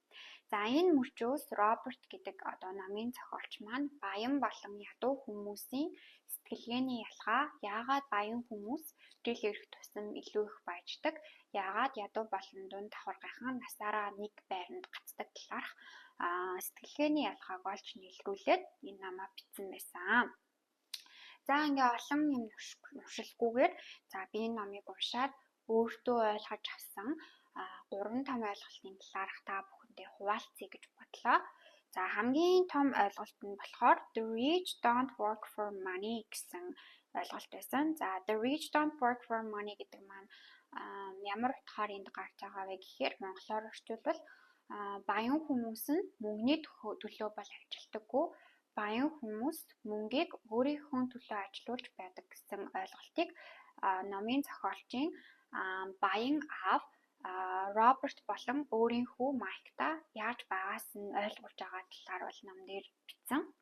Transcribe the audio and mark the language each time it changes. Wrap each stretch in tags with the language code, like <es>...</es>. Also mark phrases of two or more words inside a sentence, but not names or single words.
<mn>За, энэ мөчөөс Роберт гэдэг одоо номын зохиолч маань баян болон ядуу хүмүүсийн сэтгэлгээний ялгаа, яагаад баян хүмүүс гэрэл ирэх тусам илүү их баяждаг, яагаад ядуу болон дунд давхаргынхан насаараа нэг байранд гацдаг талаарх сэтгэлгээний ялгааг олж нийлрүүлээд энэ номоо бичсэн байсан. За, ингээ олон юм уншилгүйгээр за би энэ номыг уншаад өөртөө ойлгож авсан 3 том ойлголтын талаарх та бүхэндээ хуваалцъя гэж бодлоо. За, хамгийн том ойлголт нь болохоор</mn> <en>the rich don't work for money</en> <mn>гэсэн ойлголт байсан. За,</mn> <en>the rich don't work for money</en> <mn>гэдэг маань ямар утгаар энд гарч байгаа вэ гэхээр монголоор орчуулбал баян хүмүүс нь мөнгөний төлөө бол ажилтдаггүй. Баян хүмүүс мөнгийг өөрийнхөө төлөө ажилуулж байдаг гэсэн ойлголтыг номын зохиолчийн баян аав Роберт болон өөрийнхөө Майкта яаж байгаас нь ойлгуулж байгаа талаар бол ном дээр бичсэн.</mn>